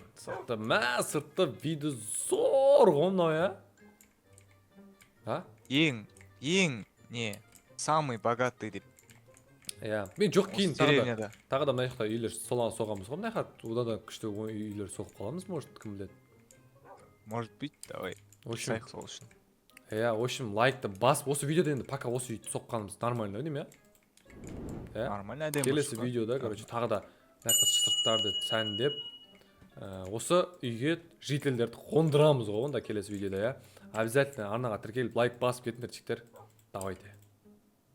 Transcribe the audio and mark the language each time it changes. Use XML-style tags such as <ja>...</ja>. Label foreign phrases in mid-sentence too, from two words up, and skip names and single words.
<kk>Сырты виді зор ғой мынау, я? А? Ең, не,</kk> <ru>самый богатый</ru> <kk>деп. Иә. Мен жоқ кейін Деревняда. тағы да мына жақта үйлер соғамыз ғой, мына жақта одан да күшті үйлер соғып қаламыз, может, кім біледі.</kk> <ru>Может быть, давай. В общем,</ru> <kk>Сайық сол үшін. иә,</kk> <ru>в общем,</ru> <kk>лайкты бас. Осы видеода енді пока осы үйді соққанымыз нормально, деймін, иә? Нормально әдем. Келесі видеода, короче, тағы да мына жақта сырттарды сәндеп, осы үйге жительдерді қондырамыз ғой, онда келесі видеода, иә? Обязательно арнаға тіркеліп лайк басып кетіңдер, чиктер.</kk>